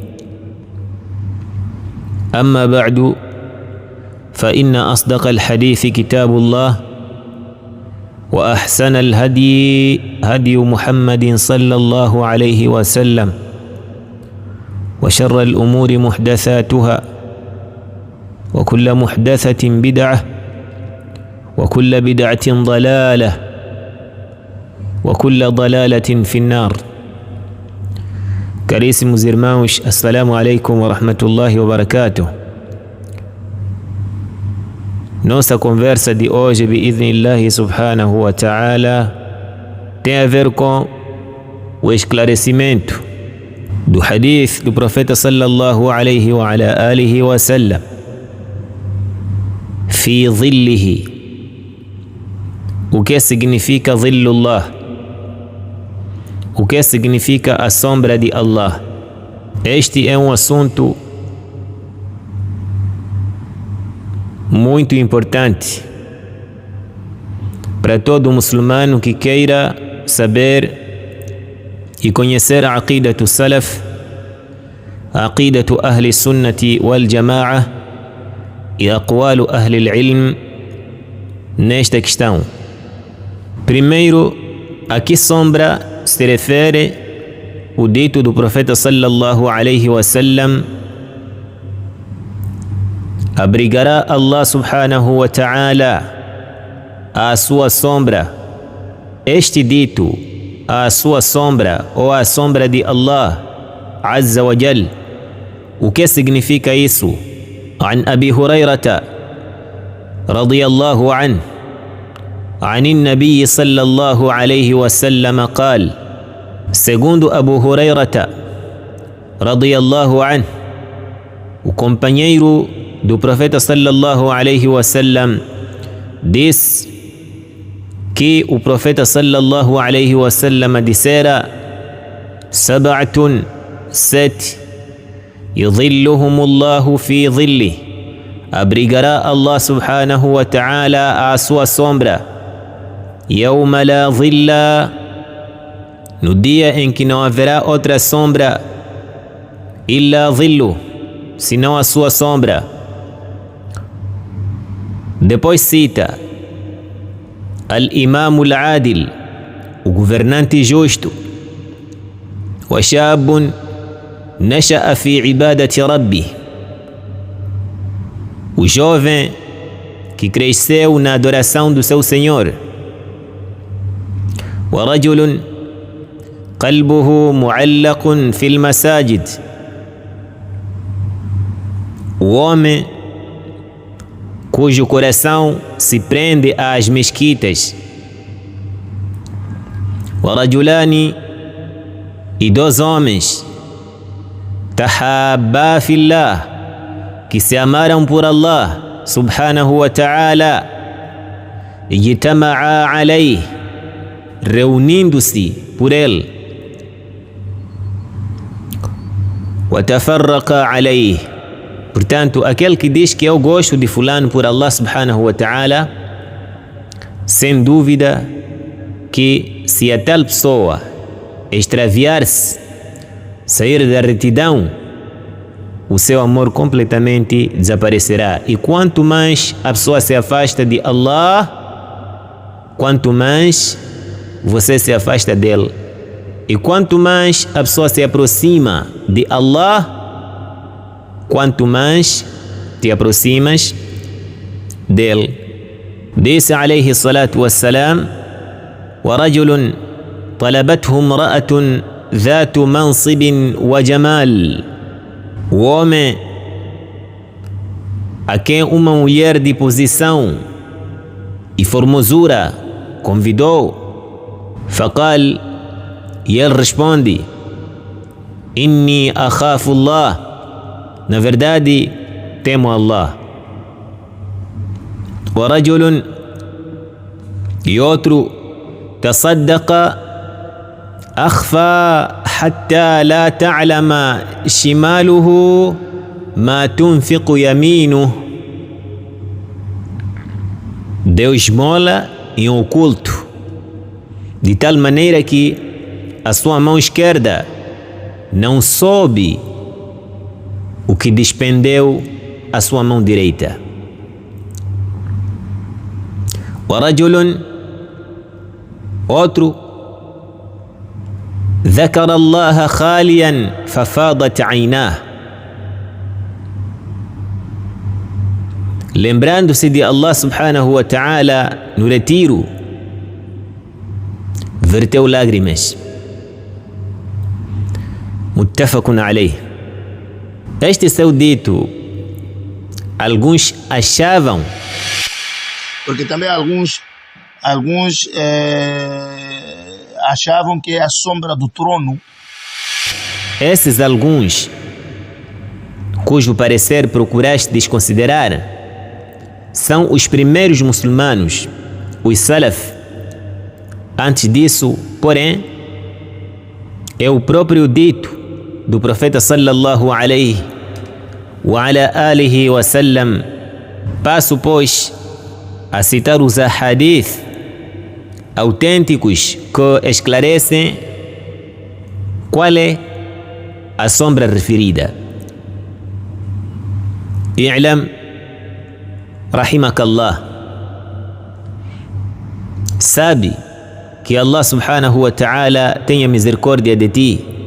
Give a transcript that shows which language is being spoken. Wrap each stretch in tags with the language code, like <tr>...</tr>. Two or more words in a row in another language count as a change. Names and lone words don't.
<ar>أما بعد، فإن أصدق الحديث كتاب الله وأحسن الهدي هدي محمد صلى الله عليه وسلم وشر الأمور محدثاتها وكل محدثة بدعة وكل بدعة ضلالة وكل ضلالة في النار.</ar> <pt>Caríssimos irmãos,</pt> <ar>السلام عليكم ورحمة الله وبركاته.</ar> <pt>Nossa conversa de hoje,</pt> <ar>بإذن الله سبحانه وتعالى,</ar> <pt>tem a ver com o esclarecimento do hadith do profeta</pt> <ar>صلى الله عليه وعلى آله وسلم, في ظله.</ar> <pt>O que significa dhillullah? O que significa a sombra de Allah? Este é um assunto muito importante para todo muçulmano que queira saber e conhecer a</pt> <ar>عقيدة السلف,</ar> <pt>a</pt> <ar>عقيدة أهل السنة والجماعة</ar> <pt>e</pt> <ar>أقوال أهل العلم</ar> <pt>nesta questão. Primeiro, a que sombra se refere o dito do profeta</pt> <ar>صلى الله عليه وسلم:</ar> <pt>abrigará Allah</pt> <ar>سبحانه وتعالى</ar> <pt>a sua sombra. Este dito, a sua sombra ou a sombra de Allah</pt> <ar>عز وجل,</ar> <pt>o que significa isso?</pt> <ar>عن أبي هريرة رضي الله عنه عن النبي صلى الله عليه وسلم قال:</ar> <pt>segundo Abu Hurairata</pt> <ar>رضي الله عنه,</ar> <pt>o companheiro do profeta</pt> <ar>صلى الله عليه وسلم,</ar> <pt>diz que o profeta</pt> <ar>صلى الله عليه وسلم</ar> <pt>dissera:</pt> <ar>سبعة، 7، يظلهم الله في ظل,</ar> <pt>abrigará Allah</pt> <ar>سبحانه وتعالى</ar> <pt>a sua sombra,</pt> <ar>يوم لا ظل,</ar> <pt>no dia em que não haverá outra sombra,</pt> <ar>إلا ظل,</ar> <pt>senão a sua sombra. Depois cita:</pt> <ar>الإمام العادل,</ar> <pt>o governante justo.</pt> <ar>وشاب نشأ في عبادة ربه,</ar> <pt>o jovem que cresceu na adoração do seu Senhor.</pt> <ar>ورجل قلبه معلق في المساجد,</ar> <pt>o homem cujo coração se prende às mesquitas. ورجلان, e dois homens,</pt> <ar>تحابا في الله,</ar> <pt>que se amaram por Allah</pt> <ar>سبحانه وتعالى, اجتمعا عليه,</ar> <pt>reunindo-se por ele,</pt> <ar>وتفرقا عليه.</ar> <pt>Portanto, aquele que diz que eu gosto de fulano por Allah</pt> <ar>سبحانه وتعالى,</ar> <pt>sem dúvida que se a tal pessoa extraviar-se, sair da retidão, o seu amor completamente desaparecerá. E quanto mais a pessoa se afasta de Allah, quanto mais você se afasta dele. E quanto mais a pessoa se aproxima de Allah, quanto mais te aproximas dele. Disse</pt> <ar>عليه الصلاة والسلام: ورجل طلبته امرأة ذات منصب وجمال,</ar> <pt>o homem a quem uma mulher de posição e formosura convidou. فقال, e ele responde:</pt> <ar>إني أخاف الله,</ar> <pt>na verdade temo Allah. ورجل, e outro,</pt> <ar>تصدق أخفى حتى لا تعلم شماله ما تنفق يمينه,</ar> <pt>deu esmola em oculto, de tal maneira que a sua mão esquerda não soube o que despendeu a sua mão direita.</pt> <ar>ورجل, outro, ذكر الله خاليا ففاضت عيناه,</ar> <pt>lembrando-se de Allah</pt> <ar>سبحانه وتعالى</ar> <pt>no retiro, verteu lágrimas.</pt> <ar>متفق عليه.</ar> <pt>Este seu dito, alguns achavam, porque também alguns achavam que é a sombra do trono. Esses alguns, cujo parecer procuraste desconsiderar, são os primeiros muçulmanos, os Salaf. Antes disso, porém, é o próprio dito do profeta</pt> <ar>صلى الله عليه وعلى آله وسلم.</ar> <pt>Passo, pois, a citar os ahadith autênticos que esclarecem qual é a sombra referida.</pt> <ar>اعلم رحمك الله,</ar> <pt>sabe que Allah</pt> <ar>سبحانه وتعالى</ar> <pt>tenha misericórdia de ti.</pt>